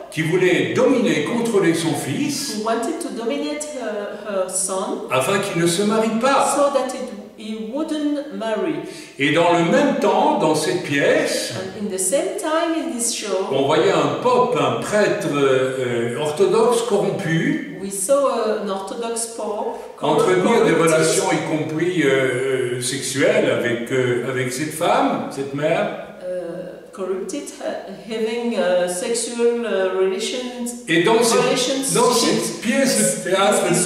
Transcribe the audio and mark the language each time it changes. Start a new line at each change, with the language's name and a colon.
French: Qui voulait dominer, contrôler son fils.
English: Who wanted to dominate her son.
French: Afin qu'il ne se marie pas.
English: So that he wouldn't marry.
French: Et dans le même temps, dans cette pièce,
English: and in the same time in this show,
French: on voyait un pope, un prêtre orthodoxe corrompu.
English: We saw an Orthodox pope
French: entretenir des relations, y compris sexuelles, avec cette femme, cette mère.
English: Corrupted, having sexual relations.
French: Et dans cette pièce de théâtre,